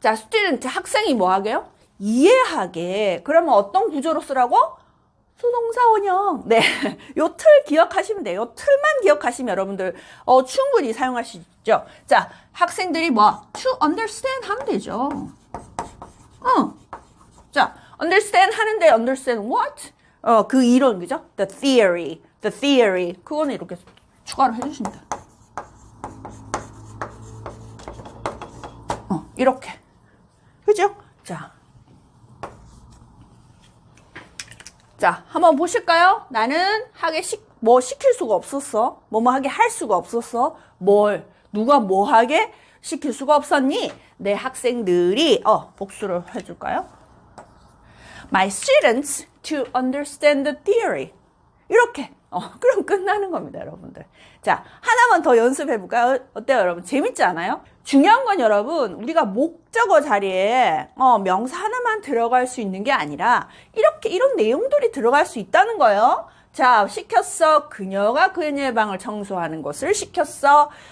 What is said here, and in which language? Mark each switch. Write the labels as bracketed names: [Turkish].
[Korean] 자, student, 학생이 뭐 하게요? 이해하게. 그러면 어떤 구조로 쓰라고? 수동사 원형. 네. 요 틀 기억하시면 돼요. 요 틀만 기억하시면 여러분들, 충분히 사용하시죠. 자, 학생들이 뭐, [English] to understand [Korean] 하면 되죠. 자, understand 하는데, [English] understand what? [Korean] 그 이론, 그죠? [English] The theory. [Korean] 그거는 이렇게 추가로 해주십니다. 이렇게. 그죠? 자, 한번 보실까요? 나는 뭐 시킬 수가 없었어. 뭐뭐 하게 할 수가 없었어. 누가 뭐 하게 시킬 수가 없었니? 내 학생들이, 복수를 해줄까요? [English] My students to understand the theory. [Korean] 이렇게. 그럼 끝나는 겁니다, 여러분들. 자, 하나만 더 연습해볼까요? 어때요, 여러분? 재밌지 않아요? 중요한 건 여러분, 우리가 목적어 자리에 명사 하나만 들어갈 수 있는 게 아니라 이런 내용들이 들어갈 수 있다는 거예요. 자, 시켰어. 그녀가 그녀의 방을 청소하는 것을 시켰어.